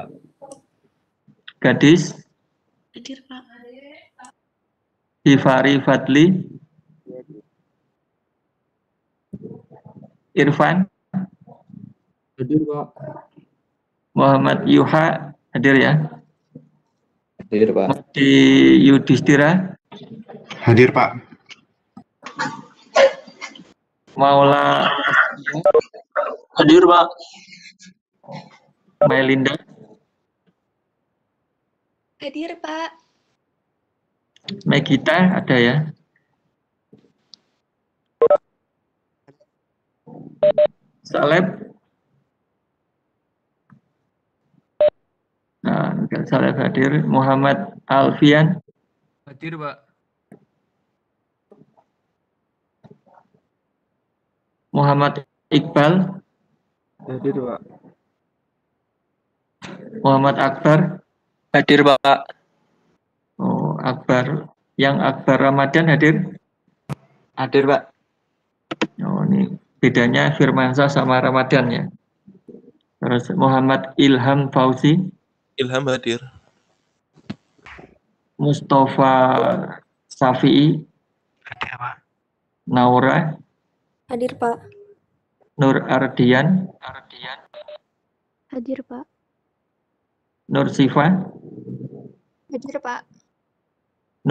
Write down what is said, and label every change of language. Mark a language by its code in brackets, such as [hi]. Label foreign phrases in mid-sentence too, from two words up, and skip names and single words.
[id] Gadis. Hadir, Pak. Hifari Fadli. Irfan. Hadir, Pak. Muhammad Yuha hadir ya. Hadir, Pak. Di Yudhistira. Hadir, Pak. Maula. Hadir Pak. Melinda. Hadir, Pak. Megita ada ya. Saleb. Nah, Saleb hadir. Muhammad Alfian. Hadir, Pak. Muhammad Iqbal. Hadir, Pak. Muhammad Akbar. Hadir, Pak. Oh, Akbar. Yang Akbar Ramadan hadir. Hadir, Pak. Oh, ini bedanya Firmansyah sama Ramadan ya. Terus Muhammad Ilham Fauzi. Ilham hadir. Mustafa Safi'i. Hadir, Pak. Naura. Hadir, Pak. Nur Ardian. Hadir, Pak. Nur Sifa. Hadir, Pak.